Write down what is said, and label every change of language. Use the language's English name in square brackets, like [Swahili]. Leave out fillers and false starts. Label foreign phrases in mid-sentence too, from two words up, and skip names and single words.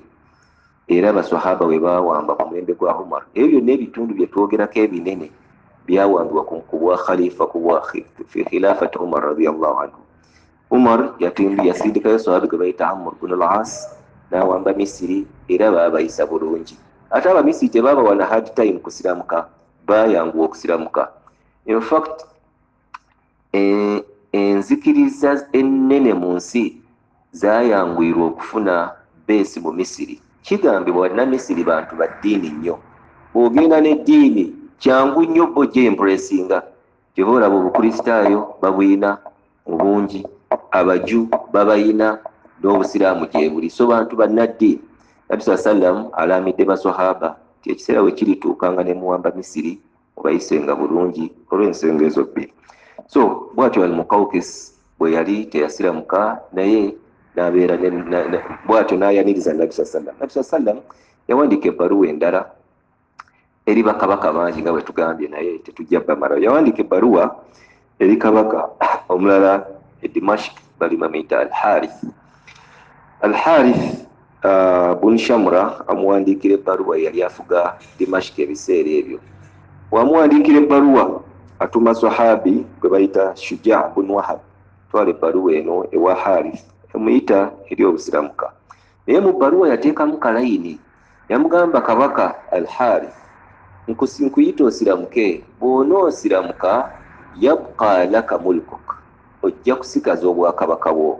[Ganda] Era baswahaba we bawamba ku mulembe gwa Umar. Ebyo byonna ebitundu bye twogerako ebinene byawambibwa ku bwa khalifa, ku bwa [Arabic] في خلافة [Ganda] Umar [Arabic] رضي الله عنه. [Ganda] Umar yasindikayo sahaba gwe bayita Amr ibn al-As n'awamba Misiri, era baabayisa bulungi. Ate Abamisiri tebabawa na [English] hard time [Ganda] kusiramuka, bayanguwa okusiramuka. [English] In fact, [Ganda] enzikiriza ennene mu nsi zayangwirwa okufuna beesi mu Misiri. Kigambibwa Bannamisiri bantu ba ddiini nnyo. Bw'ogenda n'eddiini kyangu nnyo bo gye impressinga. Kyova olaba obukristaayo babuyina obungi, abaju babayina, n'obusiraamu gye buli. So bantu bannaddiini. Nabbi [Arabic] صلى الله عليه وسلم [Ganda] alamidde baswahaba nti ekiseera we kirituukanga ne muwamba Misiri obayisenga bulungi olw'ensonga ezo 2. So bw'atyo al-Muqawqis bwe yali teyasiramuka, naye n'abeera bw'atyo n'ayaniriza Nabbi [Arabic] صلى الله عليه وسلم. [Ganda] Nabbi [Arabic] صلى الله عليه وسلم [Ganda] yawandiika ebbaluwa endala eri bakabaka bangi nga bwe tugambye, naye tetujja bamalayo. Yawandiika ebbaluwa eri kabaka omulala e Dimashq, bali bamuyita Al-Harith. Al-Harith bun Shamra amuwandiikira ebbaluwa, yali afuga Dimashq ebiseera ebyo. Wamuwandiikira ebbaluwa, atuma sahabi gwe bayita Shuja' bun Wahab, twala ebbaluwa eno ewa Harith, emuyita eri obusiramuka. Naye mu bbaluwa yateekamu kalayini, yamugamba kabaka Al-Harith, nkuyita osiramuke, bw'onoosiramuka [Arabic] يبقى لك ملكك, [Ganda] ojja kusigaza obwakabaka bwo.